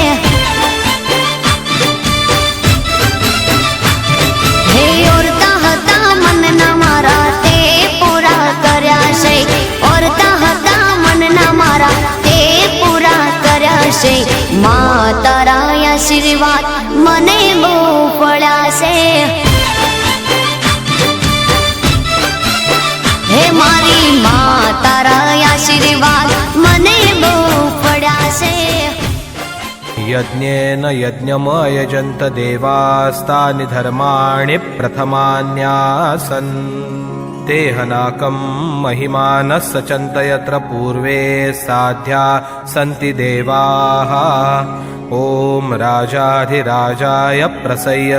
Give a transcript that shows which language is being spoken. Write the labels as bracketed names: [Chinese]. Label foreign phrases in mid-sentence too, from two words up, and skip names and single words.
[Gujarati] હે ઓરતા હતા મનના મારા તે પૂરા કર્યા છે ઓરતા હતા મનના મારા તે પૂરા કર્યા છે મા તારા આશીર્વાદ મને બહુ પડ્યા છે હે મારી મા તારા આશીર્વાદ મને બહુ પડ્યા છે [Sanskrit] यज्ञेन यज्ञमयजन्त देवास्तानि धर्माणि प्रथमान्यासन् तेहनाकं महिमानः सचन्त यत्र पूर्वे साध्या सन्ति देवाः ॐ राजाधिराजाय प्रसय्य